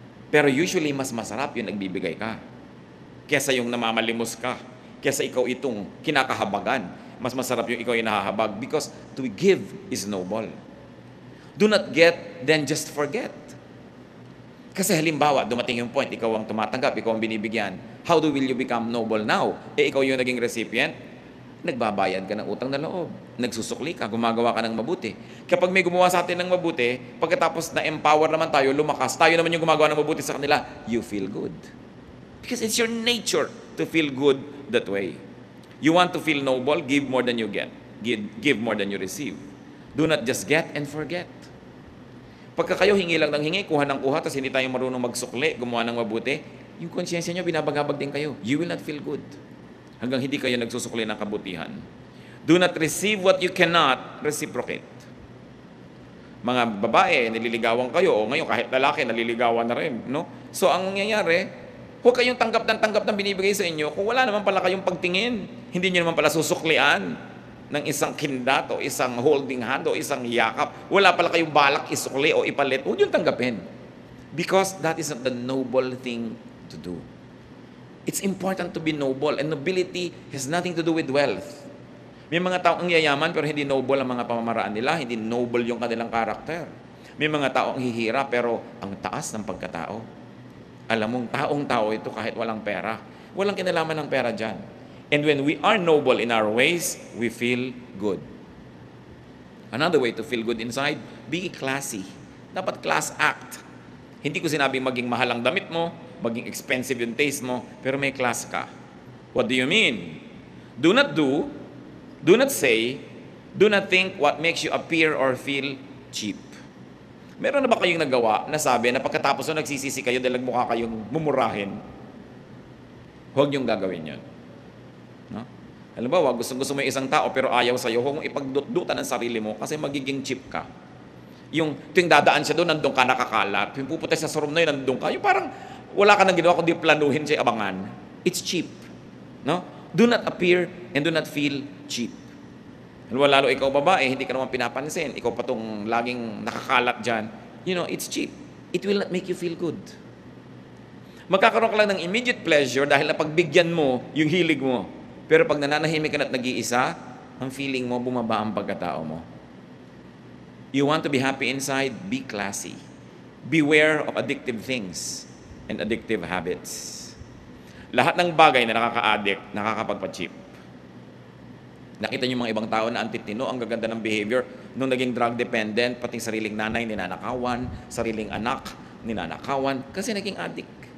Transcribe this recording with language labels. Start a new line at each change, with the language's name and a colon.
Filipino: Pero usually, mas masarap yung nagbibigay ka kaysa yung namamalimos ka, kaysa ikaw itong kinakahabagan. Mas masarap yung ikaw yung nahahabag
English: because to give is noble. Do not get, then just forget.
Filipino: Kasi halimbawa, dumating yung point, ikaw ang tumatanggap, ikaw ang binibigyan.
English: How will you become noble now?
Filipino: Ikaw yung naging recipient, nagbabayad ka ng utang na loob. Nagsusukli ka, gumagawa ka ng mabuti. Kapag may gumawa sa atin ng mabuti, pagkatapos na-empower naman tayo, lumakas, tayo naman yung gumagawa ng mabuti sa kanila,
English: you feel good. Because it's your nature to feel good that way. You want to feel noble, give more than you get. Give more than you receive. Do not just get and forget.
Filipino: Pagka kayo hingi lang ng hingi, kuha ng kuha, tapos hindi tayo marunong magsukli, gumawa ng mabuti, yung konsyensya nyo, binabagabag din kayo.
English: You will not feel good.
Filipino: Hanggang hindi kayo nagsusukli ng kabutihan.
English: Do not receive what you cannot reciprocate.
Filipino: Mga babae, nililigawan kayo, o ngayon kahit lalaki, naliligawan na rin. No? So ang nangyayari, huwag kayong tanggap ng binibigay sa inyo kung wala naman pala kayong pagtingin. Hindi nyo naman pala susuklian ng isang kindat o isang holding hand o isang yakap. Wala pala kayong balak isukli o ipalit. Huwag yung tanggapin.
English: Because that is not the noble thing to do. It's important to be noble, and nobility has nothing to do with wealth.
Filipino: May mga taong yayaman pero hindi noble ang mga pamamaraan nila, hindi noble yung kanilang karakter. May mga taong hihira pero ang taas ng pagkatao. Alam mong taong-tao ito kahit walang pera. Walang kinalaman ng pera dyan.
English: And when we are noble in our ways, we feel good. Another way to feel good inside, be classy.
Filipino: Dapat class act. Hindi ko sinabing maging mahal ang damit mo, maging expensive yung taste mo, pero may class ka.
English: What do you mean? Do not do, do not say, do not think what makes you appear or feel cheap.
Filipino: Meron na ba kayong nagawa na sabi na pagkatapos na nagsisisi kayo dahil mukha kayong mumurahin? Huwag niyong gagawin yun. No? Halimbawa, gusto mo yung isang tao pero ayaw sa'yo, huwag mong ipagdutdutan ang sarili mo kasi magiging cheap ka. Yung tuwing dadaan siya doon, nandun ka nakakalat. Yung pupunta sa room na yun, nandun ka. Yung parang wala ka nang ginawa kundi planuhin siya abangan.
English: It's cheap.
Filipino: No?
English: Do not appear and do not feel cheap.
Filipino: Lalo ikaw babae, hindi ka naman pinapansin. Ikaw pa tong laging nakakalat dyan.
English: You know, it's cheap. It will not make you feel good.
Filipino: Magkakaroon ka lang ng immediate pleasure dahil napagbigyan mo yung hilig mo. Pero pag nananahimik ka na at nag-iisa, ang feeling mo, bumaba ang pagkatao mo.
English: You want to be happy inside? Be classy. Beware of addictive things and addictive habits.
Filipino: Lahat ng bagay na nakaka-addict, nakakapagpa-cheap. Nakita niyo mga ibang tao na antitino, ang gaganda ng behavior, nung naging drug dependent, pati sariling nanay ninanakawan, sariling anak ninanakawan, kasi naging addict.